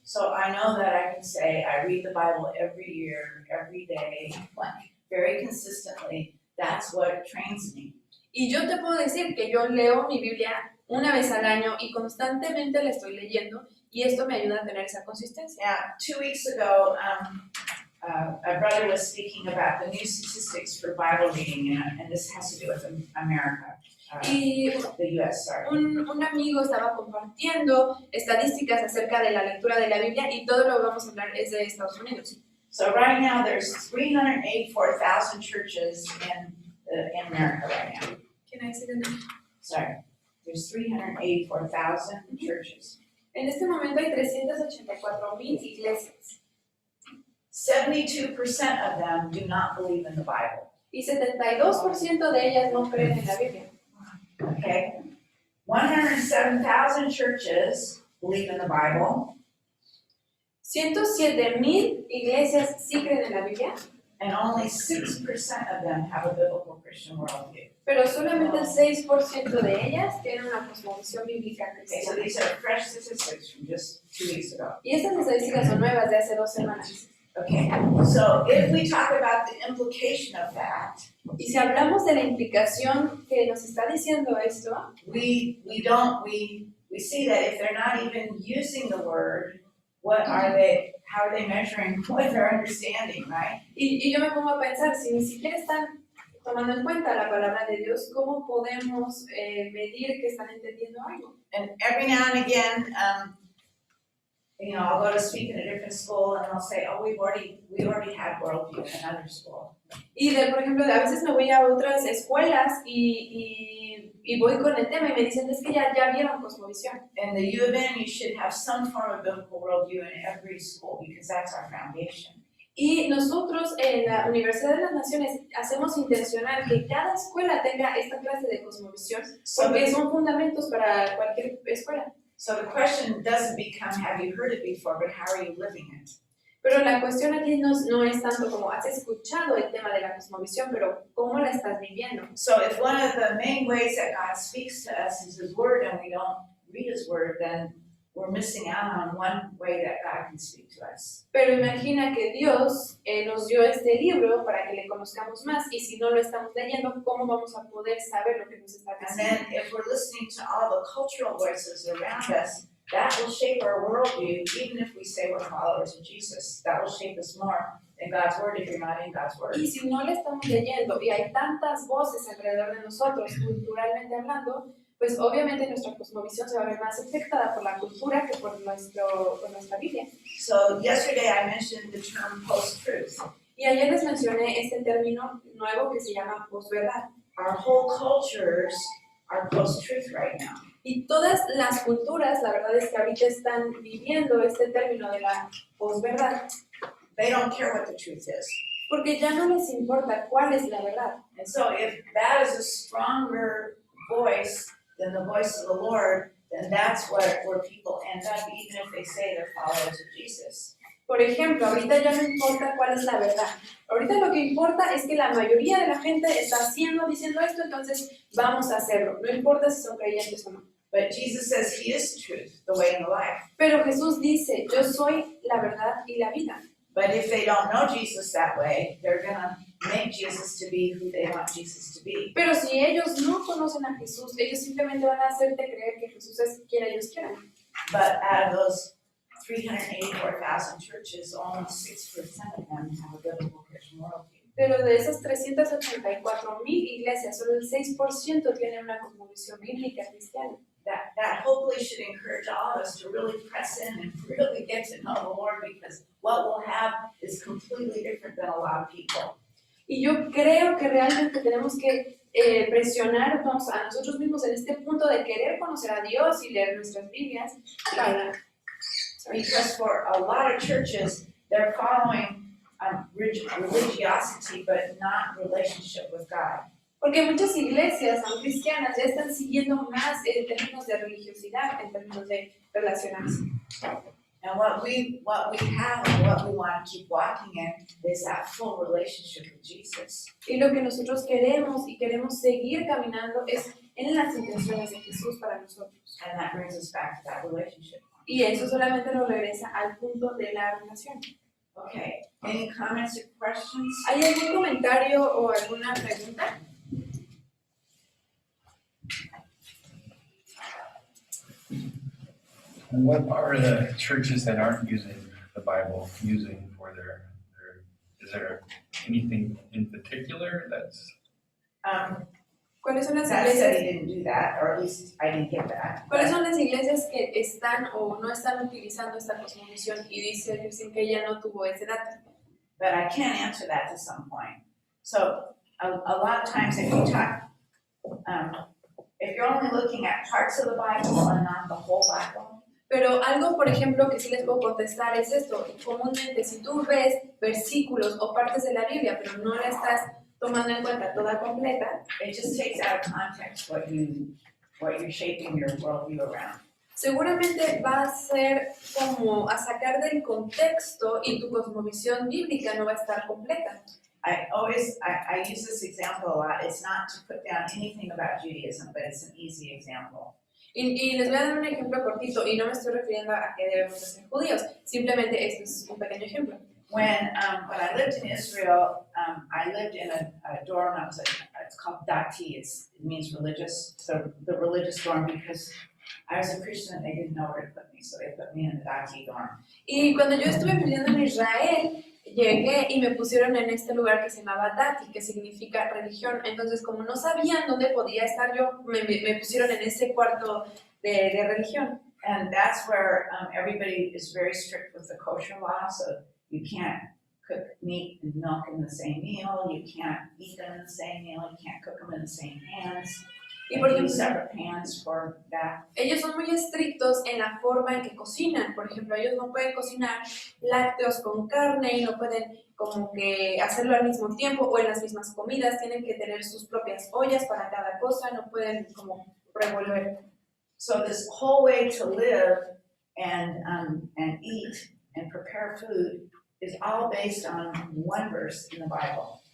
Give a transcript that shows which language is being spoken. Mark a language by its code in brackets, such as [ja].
[en] So I know that I can say I read the Bible every year, every day, very consistently. That's what trains me. [es] Y yo te puedo decir que yo leo mi Biblia una vez al año y constantemente la estoy leyendo y esto me ayuda a tener esa consistencia. [en] Now, 2 weeks ago, a brother was speaking about the new statistics for Bible reading, and this has to do with America, [es] Y [en] the U.S., sorry. [es] un amigo estaba compartiendo estadísticas acerca de la lectura de la Biblia y todo lo que vamos a hablar es de Estados Unidos. [en] So right now, there's 384,000 churches in America right now. Can I say the name? Sorry, there's 384,000 churches. [es] En este momento hay 384,000 iglesias [en] 72% of them do not believe in the Bible. [es] y 72% de ellas no creen en la Biblia. [en] Okay? 107,000 churches believe in the Bible, [es] 107,000 iglesias sí creen en la Biblia, [en] and only 6% of them have a biblical Christian worldview. [es] pero solamente el 6% de ellas tienen una cosmovisión bíblica [en] Okay, so [es] cristiana. [en] these are fresh statistics from just 2 weeks ago. [es] Y estas estadísticas son nuevas de hace 2 semanas. [en] Okay, so if we talk about the implication of that, [es] Y si hablamos de la implicación que nos está diciendo esto, [en] we see that if they're not even using the word, how are they measuring what they're understanding, right? [es] y yo me pongo a pensar, si ni siquiera están tomando en cuenta la palabra de Dios, ¿cómo podemos medir que están entendiendo algo? [en] And every now and again, I'll go to speak in a different school and they'll say, oh, we already had worldview in another school. [es] Y por ejemplo, a veces me voy a otras escuelas y voy con el tema y me dicen, es que ya vieron cosmovisión. [en] In the U of N, you should have some form of biblical worldview in every school because that's our foundation. [es] Y nosotros en la Universidad de las Naciones hacemos intencional que cada escuela tenga esta clase de cosmovisión, porque son fundamentos para cualquier escuela. [en] So the question doesn't become, have you heard it before, but how are you living it? [es] Pero la cuestión aquí no es tanto como has escuchado el tema de la cosmovisión, pero cómo la estás viviendo. [en] So if one of the main ways that God speaks to us is His Word and we don't read His Word, then we're missing out on one way that God can speak to us. [es] Pero imagina que Dios nos dio este libro para que le conozcamos más, y si no lo estamos leyendo, ¿cómo vamos a poder saber lo que nos está [en] And [es] diciendo? [en] then if we're listening to all the cultural voices around us, that will shape our worldview, even if we say we're followers of Jesus. That will shape us more than God's Word if you're not in God's Word. [es] Y si no le estamos leyendo y hay tantas voces alrededor de nosotros, culturalmente hablando, pues obviamente nuestra cosmovisión se va a ver más afectada por la cultura que por nuestra Biblia. [en] So yesterday I mentioned the term post-truth. [es] Y ayer les mencioné este término nuevo que se llama posverdad. [en] Our whole cultures are post-truth right now. [es] Y todas las culturas, la verdad es que ahorita están viviendo este término de la posverdad, [en] They don't care what the truth is. [es] porque ya no les importa cuál es la verdad. [en] And so if that is a stronger voice than the voice of the Lord, then that's where people end up, even if they say they're followers of Jesus. [es] Por ejemplo, ahorita ya no importa cuál es la verdad. Ahorita lo que importa es que la mayoría de la gente está diciendo esto, entonces vamos a hacerlo. No importa si son creyentes o no. [en] But Jesus says He is the truth, the way, and the life. [es] Pero Jesús dice, yo soy la verdad y la vida. [en] But if they don't know Jesus that way, they're gonna make Jesus to be who they want Jesus to be. [es] Pero si ellos no conocen a Jesús, ellos simplemente van a hacerte creer que Jesús es quien ellos quieran. [en] But out of those 384,000 churches, only 6% of them have a biblical Christian worldview. [es] Pero de esas 384,000 iglesias, solo el 6% tienen una cosmovisión bíblica cristiana. [en] That hopefully should encourage all of us to really press in and really get to know the Lord, because what we'll have is completely different than a lot of people. [es] Y yo creo que realmente tenemos que presionarnos a nosotros mismos en este punto de querer conocer a Dios y leer nuestras Biblias para... [en] Because for a lot of churches, they're following religiosity, but not relationship with God. [es] Porque muchas iglesias, aun cristianas, ya están siguiendo más en términos de religiosidad, en términos de relacionarse. [en] And what we have and what we want to keep walking in is that full relationship with Jesus. [es] Y lo que nosotros queremos y queremos seguir caminando es en las intenciones de Jesús para nosotros. [en] And that brings us back to that relationship. [es] Y eso solamente nos regresa al punto de la relación. [en] Okay, any comments or questions? [es] ¿Hay algún comentario o alguna pregunta? [en] What are the churches that aren't using the Bible using for their is there anything in particular that's? [es] ¿Cuáles son las [en] That said [es] iglesias? [en] he didn't do that, or at least I didn't get that. [es] ¿Cuáles son las iglesias que están o no están utilizando esta cosmovisión y dicen que ella no tuvo ese dato? [en] But I can answer that to some point. So a lot of times if you talk, if you're only looking at parts of the Bible and not the whole Bible, [es] Pero algo, por ejemplo, que sí les puedo contestar es esto. Comúnmente, si tú ves versículos o partes de la Biblia, pero no la estás tomando en cuenta toda completa, [en] It just takes out of context what you're shaping your worldview around. [es] seguramente va a ser como a sacar del contexto y tu cosmovisión bíblica no va a estar completa. [en] I use this example a lot. It's not to put down anything about Judaism, but it's an easy example. [es] Y les voy a dar un ejemplo cortito, y no me estoy refiriendo a que debemos de ser judíos, simplemente este es un pequeño ejemplo. [en] When I lived in Israel, I lived in a dorm. It's called Dati. It means religious. So the religious dorm, because I was a Christian and they didn't know where to put me, so they put me in the Dati dorm. [es] Y cuando yo estuve viviendo en Israel, llegué y me pusieron en este lugar que se llamaba Dati, que significa religión. Entonces, como no sabían dónde podía estar yo, me pusieron en ese cuarto de religión. [en] And that's where everybody is very strict with the kosher law, so you can't cook meat and milk in the same meal, you can't eat them in the same meal, you can't cook them in the same pans. [es] Y por [en] You [es] ejemplo, [en] use separate pans for that. [es] ellos son muy estrictos en la forma en que cocinan. Por ejemplo, ellos no pueden cocinar lácteos con carne y no pueden como que hacerlo al mismo tiempo o en las mismas comidas. Tienen que tener sus propias ollas para cada cosa, no pueden como revolver. [en] So this whole way to live and eat and prepare food is all based on one verse in the Bible.